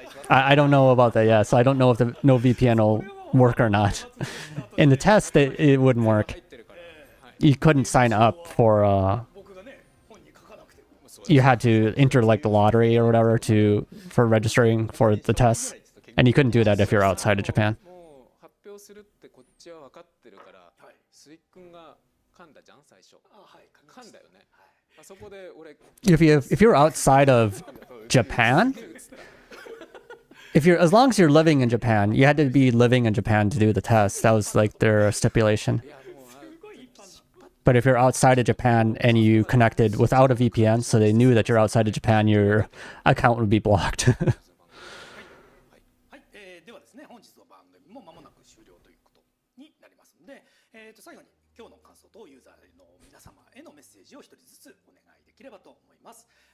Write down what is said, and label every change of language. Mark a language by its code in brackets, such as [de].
[en] I don't know about that yet, so I don't know if the no VPN will work or not. In the test, it wouldn't work. You couldn't sign up for. You had to enter like the lottery or whatever for registering for the tests, and you couldn't do that if you're outside of Japan. [ja] もう発表するってこっちは分かってるからスイ君が噛んだじゃん最初噛んだよねあそこで俺 [en] If you're outside of Japan, as long as you're living in Japan, you had to be living in Japan to do the test. That was like their stipulation. [ja] いやもう [en] But if you're outside of Japan and you connected without a VPN, so they knew that you're outside of Japan, your account would be blocked. [ja] はい、ではですね本日の番組も間もなく終了ということになりますので、最後に今日の感想とユーザーの皆皆様へのメッセージを一人ずつお願いできればと思います。